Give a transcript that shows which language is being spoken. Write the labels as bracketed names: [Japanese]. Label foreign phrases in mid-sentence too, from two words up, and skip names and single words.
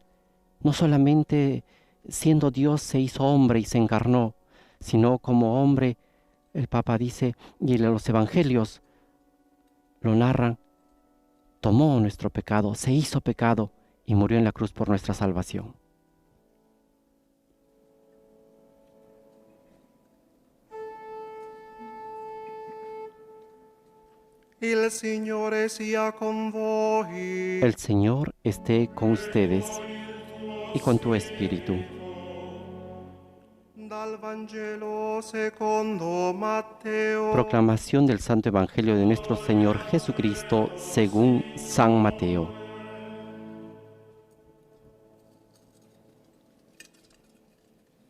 [Spanish] No solamente siendo Dios se hizo hombre y se encarnó, sino como hombre, el Papa dice, y los evangelios lo narran, tomó nuestro pecado, se hizo pecado y murió en la cruz por nuestra salvación. El Señor [Italian] sia con voi. [Spanish] El Señor esté con ustedes y con tu espíritu. [Italian] Dal Vangelo secondo Matteo. [Spanish] Proclamación del Santo Evangelio de nuestro Señor Jesucristo según San Mateo.